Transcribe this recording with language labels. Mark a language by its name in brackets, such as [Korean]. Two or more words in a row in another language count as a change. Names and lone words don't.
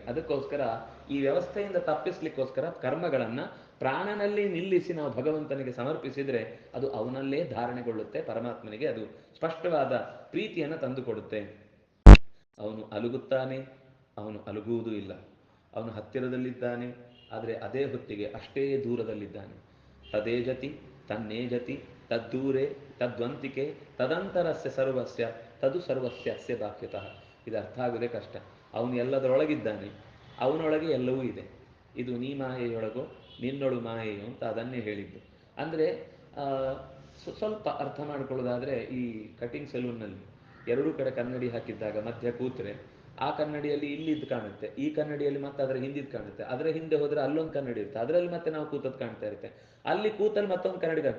[Kannada] ಅದಕ್ಕೋಸ್ಕರ ಈ ವ್ಯವಸ್ಥೆಯಿಂದ ತಪ್ಪಿಸ್ಲಿಕ್ಕೋಸ್ಕರ ಕರ್ಮಗಳನ್ನು ಪ್ರಾಣನಲ್ಲಿ ನಿಲ್ಲಿಸಿ ನಾವು ಭಗವಂತನಿಗೆ ಸಮರ್ಪಿಸಿದರೆ ಅದು ಅವನಲ್ಲೇ ಧಾರಣೆಗೊಳ್ಳುತ್ತೆ, ಪರಮಾತ್ಮನಿಗೆ ಅದು ಸ್ಪಷ್ಟವಾದ ಪ್ರೀತಿಯನ್ನು ತಂದುಕೊಡುತ್ತೆ. ಅವನು ಅಲುಗುತ್ತಾನೆ, ಅವನು ಅಲುಗುವುದೂ ಇಲ್ಲ. ಅವನು ಹತ್ತಿರದಲ್ಲಿದ್ದಾನೆ, ಆದರೆ ಅದೇ ಹೊತ್ತಿಗೆ ಅಷ್ಟೇ ದೂರದಲ್ಲಿದ್ದಾನೆ. [Sanskrit] ತದೇಜತಿ ತನ್ನೇಜತಿ ತದ್ದೂರೆ ತದ್ವಂತಿಕೆ ತದಂತರಸ್ಯ ಸರ್ವಸ್ಯ ತದು ಸರ್ವಸ್ಯ ಅಸ್ಯ ಬಾಕ್ಯತಃ. [Kannada] ಇದು ಅರ್ಥ ಆಗೋದೇ ಕಷ್ಟ. ಅವನು ಎಲ್ಲದರೊಳಗಿದ್ದಾನೆ, ಅವನೊಳಗೆ ಎಲ್ಲವೂ ಇದೆ. ಇದು ನೀ ಮಾಯೆಯೊಳಗೋ ನಿನ್ನೊಳು ಮಾಯೆಯೋ ಅಂತ ಅದನ್ನೇ ಹೇಳಿದ್ದು. ಅಂದರೆ ಸ್ವಲ್ಪ ಅರ್ಥ ಮಾಡ್ಕೊಳ್ಳೋದಾದರೆ, ಈ ಕಟಿಂಗ್ ಸೆಲೂನ್ನಲ್ಲಿ ಎರಡೂ ಕಡೆ ಕನ್ನಡಿ ಹಾಕಿದ್ದಾಗ ಮಧ್ಯ ಕೂತ್ರೆ ಆ ಕನ್ನಡಿಯಲ್ಲಿ ಇಲ್ಲಿದ್ದು ಕಾಣುತ್ತೆ, ಈ ಕನ್ನಡಿಯಲ್ಲಿ ಮತ್ತೆ ಅದರ ಹಿಂದಿದ್ದು ಕಾಣುತ್ತೆ, ಅದರ ಹಿಂದೆ ಹೋದರೆ ಅಲ್ಲೊಂದು ಕನ್ನಡಿ ಇರುತ್ತೆ, ಅದರಲ್ಲಿ ಮತ್ತೆ ನಾವು ಕೂತದ್ದು ಕಾಣ್ತಾ ಇರುತ್ತೆ, ಅಲ್ಲಿ ಕೂತಲ್ಲಿ ಮತ್ತೊಂದು ಕನ್ನಡಿ ಕಾಣುತ್ತೆ.